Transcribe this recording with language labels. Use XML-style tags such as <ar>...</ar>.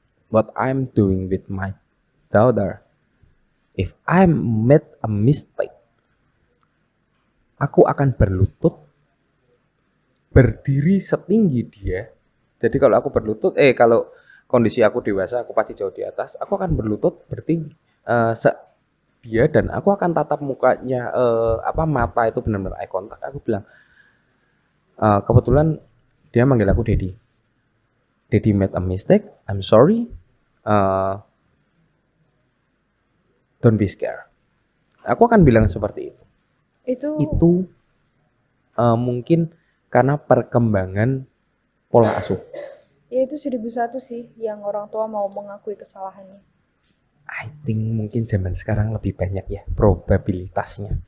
<en>What I'm doing with my daughter, if I made a mistake,</en> <id>aku akan berlutut, berdiri setinggi dia. Jadi kalau aku berlutut, kalau kondisi aku dewasa, aku pasti jauh di atas, aku akan berlutut, bertinggi dia, dan aku akan tatap mukanya, mata itu benar-benar</id> <en>eye contact.</en> <id>Aku bilang, kebetulan dia manggil aku Daddy.</id> <en>Daddy made a mistake, I'm sorry. Don't be scared.</en> <id>Aku akan bilang seperti itu. Itu mungkin karena perkembangan pola asuh. Ya itu 1001 sih yang orang tua mau mengakui kesalahannya.</id> <en>I think</en> <id>mungkin zaman sekarang lebih banyak ya probabilitasnya.</id>